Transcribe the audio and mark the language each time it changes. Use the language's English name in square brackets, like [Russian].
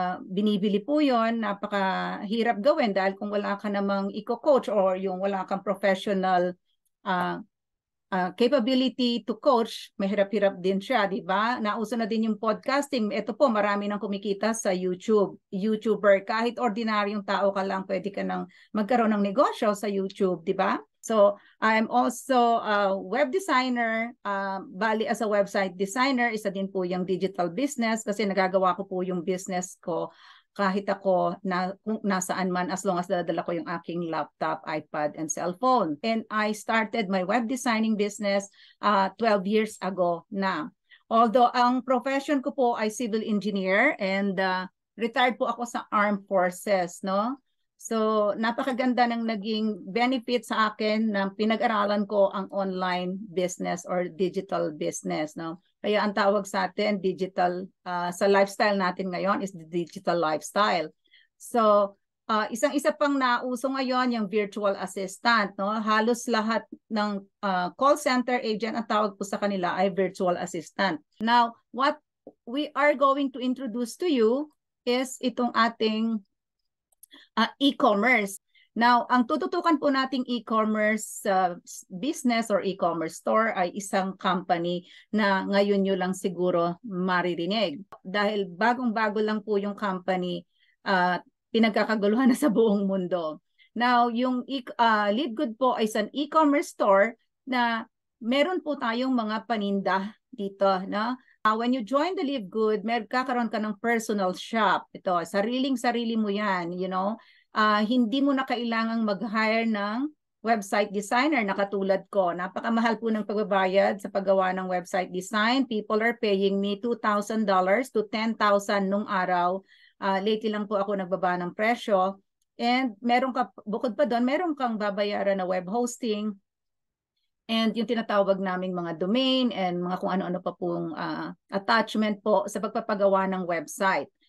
[Filipino] Binibili po yon, napakahirap gawin dahil kung wala ka namang eco-coach or yung wala kang [English] professional capability to coach, [Filipino] mahirap-hirap din siya, di ba? Nauso na din yung podcasting. Ito po, marami nang kumikita sa YouTube. YouTuber, kahit ordinaryong tao ka lang, pwede ka nang magkaroon ng negosyo sa YouTube, di ba? [English] So, I'm also a web designer. [Filipino] Bali, [English] as a website designer, [Filipino] isa din po yung digital business kasi nagagawa ko po yung business ko kahit ako kung nasaan man, [English] as long as [Filipino] dala ko yung aking laptop, iPad, and cellphone. [English] And I started my web designing business 12 years ago na. [Filipino] Although ang profession ko po ay civil engineer and retired po ako sa armed forces, no? So, napakaganda ng naging benefit sa akin na pinag-aralan ko ang online business or digital business, no? Kaya ang tawag sa atin, digital, sa lifestyle natin ngayon [English] is the digital lifestyle. [Filipino] So, isang-isa pang nauso ngayon, yung virtual assistant, no? Halos lahat ng call center agent, ang tawag po sa kanila ay virtual assistant. [English] Now, what we are going to introduce to you [Filipino] is itong ating e-commerce. Now, ang tututukan po nating e-commerce business or e-commerce store ay isang company na ngayon nyo lang siguro maririnig. Dahil bagong-bago lang po yung company, pinagkakaguluhan na sa buong mundo. Now, yung LiveGood po ay isang e-commerce store na meron po tayong mga paninda dito, no? [English] When you join the LiveGood, [Filipino] magkakaroon ka ng personal shop. Ito, sariling-sarili mo yan, [English] you know. [Filipino] Hindi mo na kailangang mag-hire ng website designer na katulad ko. Napakamahal po ng pagbabayad sa paggawa ng website design. [English] People are paying me $2,000 to $10,000 [Filipino] nung araw. Lately lang po ako nagbaba ng presyo. And bukod pa doon, meron kang babayaran na web hosting. And yung tinatawag naming mga domain and mga kung ano-ano pa pong attachment po sa pagpapagawa ng website.